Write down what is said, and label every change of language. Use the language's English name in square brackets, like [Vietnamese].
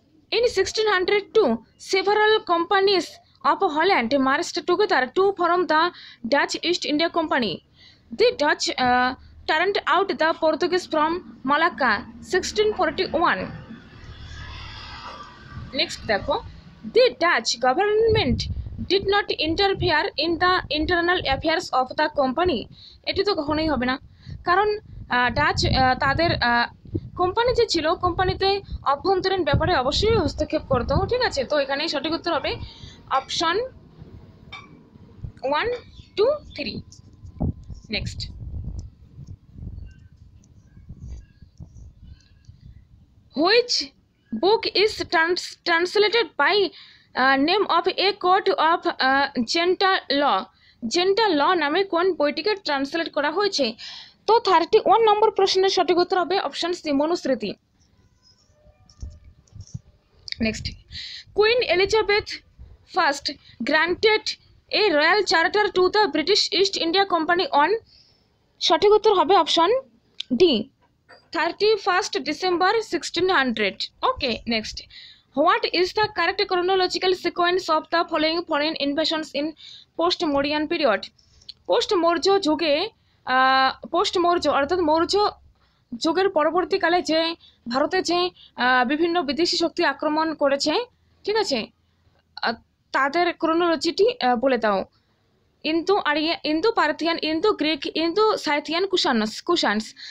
[English] In 1602, several companies of Holland marched together to form the Dutch East India Company. The Dutch turned out the Portuguese from Malacca, 1641. Next [Bangla] দেখো, [English] the Dutch government did not interfere in the internal affairs of the company. [Bangla] এটি তো কখনোই হবে না, কারণ Dutch তাদের company যে ছিল কোম্পানিতে অভ্যন্তরীণ ব্যাপারে অবশ্যই হস্তক্ষেপ করতো, ঠিক আছে। তো এখানে সঠিক উত্তর হবে option 1, 2, 3। [English] Next, which book is translated by name of a code of gentle law. [Bangla] Gentle ল নামে কোন বইটিকে ট্রান্সলেট করা হয়েছে? তো 31 নম্বর প্রশ্নের সঠিক উত্তর হবে option C, Manusmriti. [English] next, Queen Elizabeth first granted a royal charter to the British East India Company on, [Bangla] সঠিক উত্তর হবে option D [English] 31st December 1600. Okay, next. What is the correct chronological sequence of the following foreign invasions in post-Mauryan period? [Bangla] পোস্ট-মৌর্য যুগে পোস্ট-মৌর্য অর্থাৎ মৌর্য যুগের পরবর্তীকালে যে ভারতে যে বিভিন্ন বিদেশি শক্তি আক্রমণ করেছে, ঠিক আছে, তাদের ক্রোনোলজিটি বলে দাও। Indo area, Indo Parthian, Indo Greek, Indo সাইথিয়ান, কুষাণস।